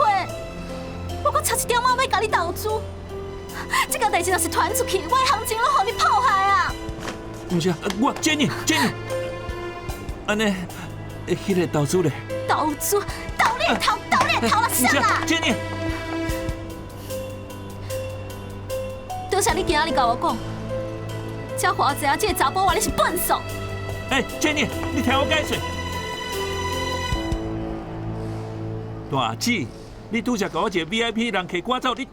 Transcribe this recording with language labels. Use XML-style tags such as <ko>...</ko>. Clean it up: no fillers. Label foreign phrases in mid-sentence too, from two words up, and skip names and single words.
<nan>我搁差一点仔要甲你投资，这件代志若是传出去，我的行情拢予你破坏啊！唔是，我 Jenny， 安尼，迄个投资咧？投资，投你的头，投你的头啦，啥啦？ Jenny，对多谢你今仔日甲我讲，才互我知影这个查甫话你是笨手。 Jenny， 你听我解释。大姐，你拄则甲我一个 VIP 人客赶走，你</nan>